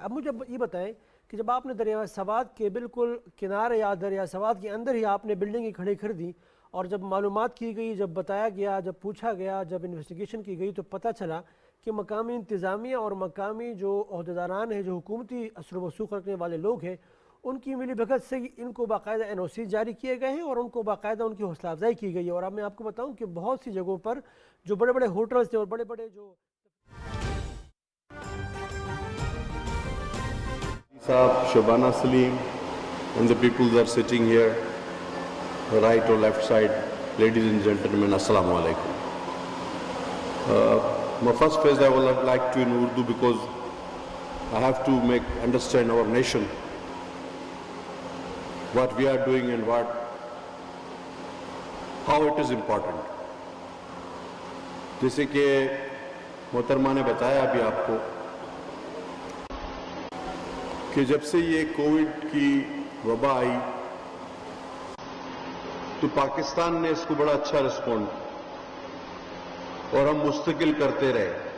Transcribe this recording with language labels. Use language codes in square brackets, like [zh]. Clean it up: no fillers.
[ur] اب مجھے یہ بتائیں کہ جب آپ نے دریائے سوات کے بالکل کنارے یا دریائے سوات کے اندر ہی آپ نے بلڈنگیں کھڑی کر دی, اور جب معلومات کی گئی, جب بتایا گیا, جب پوچھا گیا, جب انویسٹیگیشن کی گئی, تو پتہ چلا کہ مقامی انتظامیہ اور مقامی جو عہدیداران ہیں, جو حکومتی اثر و رسوخ رکھنے والے لوگ ہیں, ان کی ملی بھگت سے ان کو باقاعدہ NOC جاری کیے گئے ہیں, اور ان کو باقاعدہ ان کی حوصلہ افزائی کی گئی ہے. اور اب میں آپ کو بتاؤں کہ بہت سی جگہوں پر جو بڑے بڑے ہوٹلز تھے اور بڑے بڑے جو [en] صاحب, Shabana Saleem and the people are sitting here, right or left side, ladies and gentlemen, assalamu alaikum. My first phrase I would like to in Urdu, because I have to understand our nation, what we are doing and how it is important. [ur] جیسے کہ محترمہ نے بتایا ابھی آپ کو کہ جب سے یہ کووڈ کی وبا آئی تو پاکستان نے اس کو بڑا اچھا رسپونڈ کیا, اور ہم مستقل کرتے رہے.